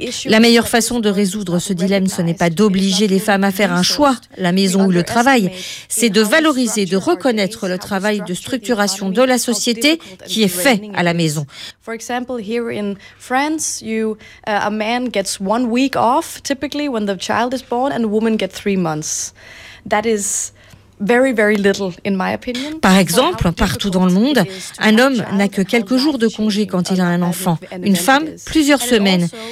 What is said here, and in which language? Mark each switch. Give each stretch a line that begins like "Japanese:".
French: La meilleure façon de résoudre ce dilemme, ce n'est pas d'obliger les femmes à faire un choix, la maison ou le travail. C'est de valoriser, de reconnaître le travail de structuration de la société qui est fait à la maison.
English: For example, here in France, a man gets 1 week off typically when the child is born, and a woman gets 3 months. That is very, very little, in my opinion.
French: Par exemple, partout dans le monde, un homme n'a que quelques jours de congé quand il a un enfant, une femme, plusieurs semaines.